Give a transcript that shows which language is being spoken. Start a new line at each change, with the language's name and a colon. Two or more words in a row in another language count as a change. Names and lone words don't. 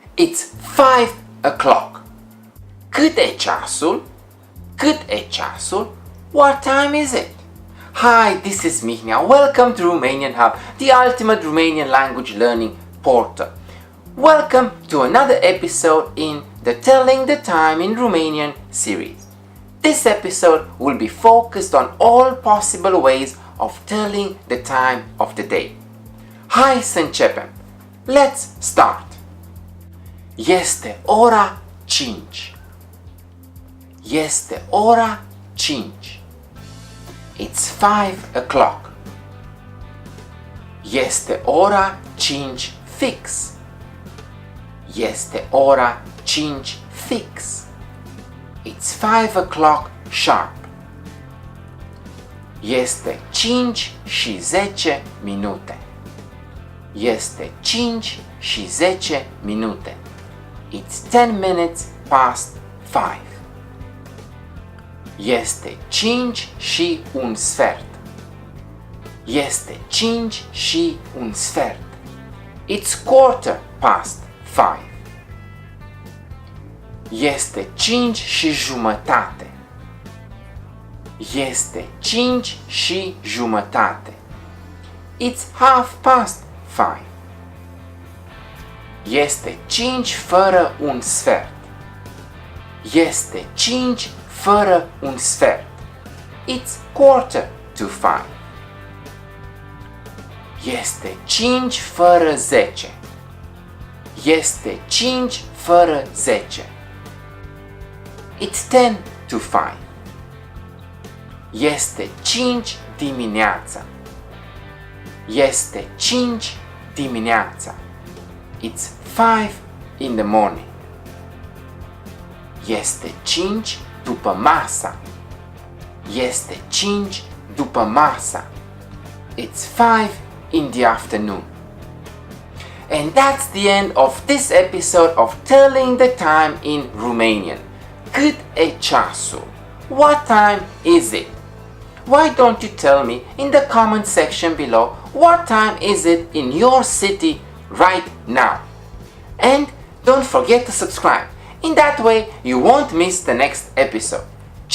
English: It's 5 o'clock.
Romanian: Cât e ceasul? Cât e ceasul?
English: What time is it? Hi, this is Mihnea. Welcome to Romanian Hub, the ultimate Romanian language learning portal. Welcome to another episode in the Telling the Time in Romanian series. This episode will be focused on all possible ways of telling the time of the day.
Romanian: Hai să începem.
English: Let's start.
Romanian: Este ora 5. Este ora 5.
English: It's 5 o'clock.
Romanian: Este ora 5 fix. Este ora 5 fix.
English: It's 5 o'clock sharp.
Romanian: Este 5 și 10 minute. Este 5 și 10 minute.
English: It's 10 minutes past 5.
Romanian: Este 5 și un sfert. Este 5 și un sfert.
English: It's quarter past 5.
Romanian: Este 5 și jumătate. Este 5 și jumătate.
English: It's half past 5.
Romanian: Este 5 fără un sfert. Este 5 fără un sfert.
English: It's quarter to 5.
Romanian: Este 5 fără 10. Este 5 fără 10.
English: It's 10 to 5.
Romanian: Este 5 dimineața. Este 5 dimineața.
English: It's 5 in the morning.
Romanian: Este 5 după masa. Este 5 după masa.
English: It's 5 in the afternoon. And that's the end of this episode of Telling the Time in Romanian.
Romanian: Cât e ceasul?
English: What time is it? Why don't you tell me in the comment section below what time is it in your city right now? And don't forget to subscribe. In that way you won't miss the next episode.